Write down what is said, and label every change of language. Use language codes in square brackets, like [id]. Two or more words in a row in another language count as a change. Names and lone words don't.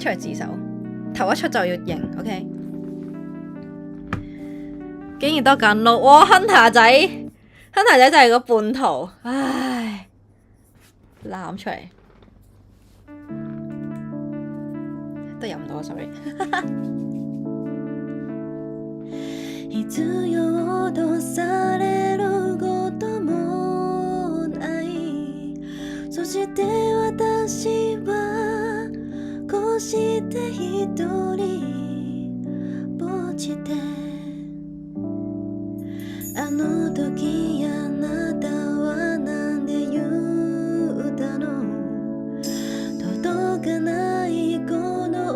[yue] 出嚟自首，頭一出就要贏 ，OK。竟然多揀撈，哇 Hunter 仔就係個叛徒，唉，攬出嚟都飲唔到 sorry。 [ja] 必要とされることもないそして私はこうして一人ぼっちであの時あなたはなんで言ったの届かない声